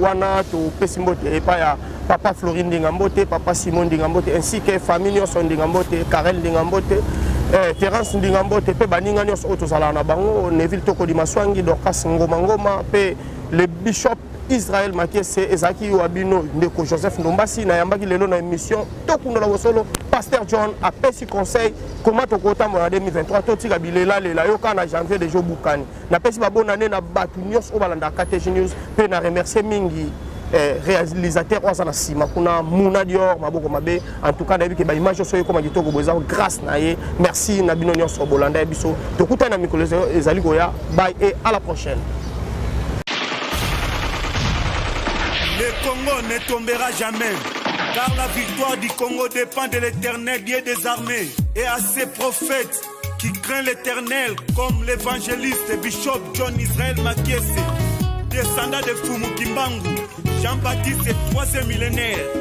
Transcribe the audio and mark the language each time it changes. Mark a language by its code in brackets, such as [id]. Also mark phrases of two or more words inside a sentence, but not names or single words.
[ln] Wana topesi mbote epai ya Papa Florine Ndingambote, Papa Simon Ndingambote, [fr] ainsi que [ln] famille nyonso Ndingambote, Karel Ndingambote, eh, Terence Ndingambote, pe baninga nyonso oyo tozalaka na bango, Neville Tokodi Maswangi, Dorcas Ngoma Ngoma, pe le bishop Israël Makiese, ezalaki yo abino, ndeko Joseph Ndombasi, nayambaki lelo na émission, tokundola bosolo, Pasteur John apesi conseil, comment tokotambola na deux mille vingt-trois, totika bilela lela, yo kaka na janvier déjà obukani. Napesi ba [fr] bonne année [ln] na bato nyonso oyo balandaka K T G News. Pe na remercier mingi, eh, réalisateur oyo aza na nsima kuna, Muna Dior, maboko mabe. [fr] En tout cas, [ln] nayebi ke ba image nyonso ekoma kitoko boye, eza grâce na ye. Merci na bino nyonso bolanda biso. Tokutana na mikolo ezali koya. [fr] Bye et à la prochaine. Le Congo ne tombera jamais, car la victoire du Congo dépend de l'Éternel, Dieu des armées, et à ses prophètes. qui craint l'Éternel comme l'évangéliste Bishop John Israel Makiese, descendant de Fumu Kimbangu, Jean-Baptiste, troisième millénaire.